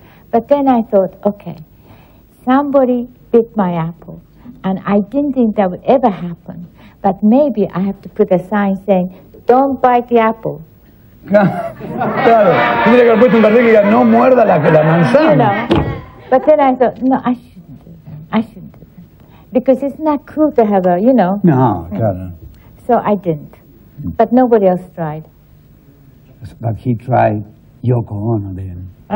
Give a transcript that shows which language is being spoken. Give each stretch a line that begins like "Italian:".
English: But then I thought, okay, somebody bit my apple. And I didn't think that would ever happen. But maybe I have to put a sign saying, don't bite the apple.
Spanish: Claro, tendría que haber puesto un cartel que diga no muerda la manzana.
English: You know, but then I thought, no, I shouldn't do that. Because it's not cool to have a, you know.
Spanish: No, claro.
English: So I didn't. But nobody else tried. But he tried Yoko Ono then.